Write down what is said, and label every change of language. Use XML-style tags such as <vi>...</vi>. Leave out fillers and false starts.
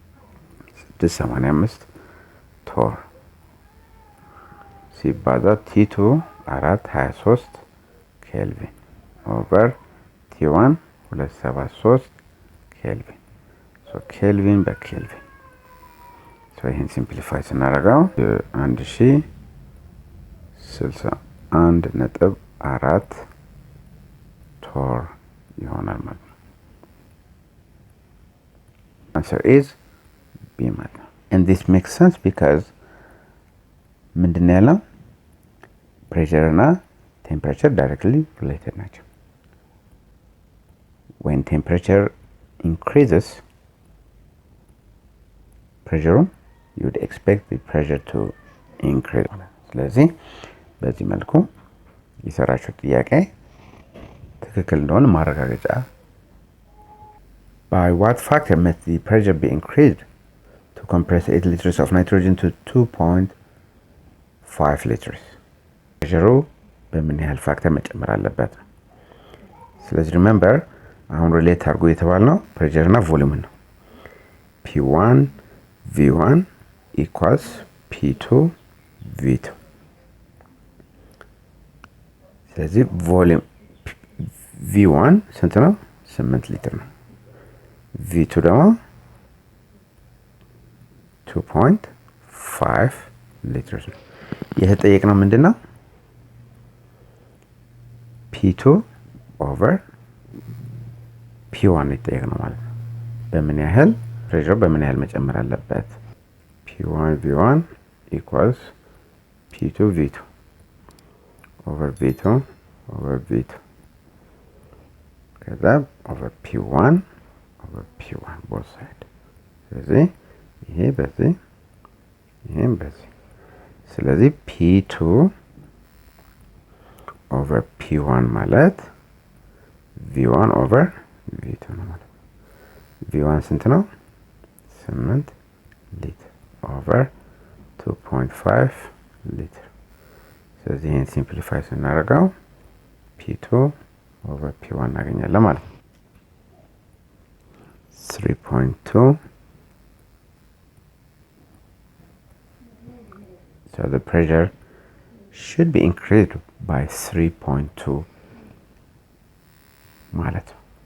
<am>685 ቶር ሲባዛ T2 423 ኬልቪን over T1 273 ኬልቪን። so ኬልቪን በኬልቪን so ይሄን ሲምፕሊፋይ ስናደርገው 1061.4 ቶር ይሆናል ማለት ነው።</am> <en>answer is B</en> <am>ማለት ነው።</am> <en>and this makes sense because</en> <am>ምንድነው ያለው?</am> <en>pressure እና temperature directly related</en> <am>ናቸው.</am> <en>when temperature increases pressure, you would expect the pressure to increase.</en> <am>ስለዚህ በዚህ መልኩ የሰራችሁት ጥያቄ ትክክል እንደሆነ ማረጋገጫ።</am> <en>by what factor must the pressure be increased to compress 8 liters of nitrogen to 2.5 liters?</en> <am>pressure በምን ያህል ፋክተር መጨመር አለበት? ስለዚህ remember አሁን ሪሌት አድርጎ የተባልነው pressure እና volume ነው።</am> <en>P1 V1 equals P2 V2</en> <am>ስለዚህ ቮሊዩም V1 ስንት ነው? 8 ሊትር ነው። V2 ደግሞ 2.5 ሊትር ነው። የተጠየቅነው ምንድነው? P2 over P1 የተጠየቅነው ማለት ነው። በምን ያህል ፕሬሸር በምን ያህል መጨመር አለበት?</am> <en>P1 V1 equals P2 V2 over V2 over V2 ከዛ over P1 over P1 both side።</en> <am>ስለዚህ ይሄ በዚህ ይሄም በዚህ ስለዚህ</am> <en>P2 over P1 ማለት</en> <am>v1 over v2 ነው ማለት ነው። v1 ስንት ነው? 8 ሊትር over 2.5 ሊትር። ስለዚህ ይሄን ሲምፕሊፋይ ስናደርገው p2 over p1 እናገኛለን ማለት ነው። 3.2</am> <en>so the pressure should be increased by 3.2</en> <am>ማለት ነው።</am>